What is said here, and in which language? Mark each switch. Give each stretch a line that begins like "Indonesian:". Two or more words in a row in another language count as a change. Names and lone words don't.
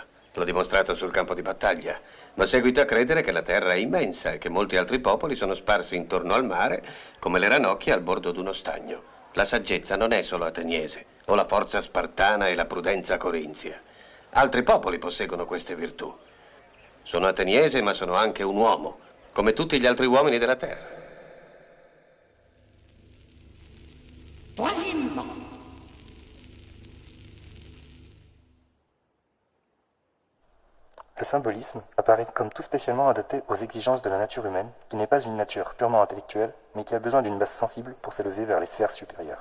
Italian: L'ho dimostrato sul campo di battaglia. Ma seguito a credere che la terra è immensa e che molti altri popoli sono sparsi intorno al mare come le ranocchie al bordo d'uno stagno. La saggezza non è solo ateniese, o la forza spartana e la prudenza corinzia. Altri popoli posseggono queste virtù. Sono ateniese, ma sono anche un uomo, come tutti gli altri uomini della terra.
French: Troisièmement, Le symbolisme apparaît comme tout spécialement adapté aux exigences de la nature humaine, qui n'est pas une nature purement intellectuelle, mais qui a besoin d'une base sensible pour s'élever vers les sphères supérieures.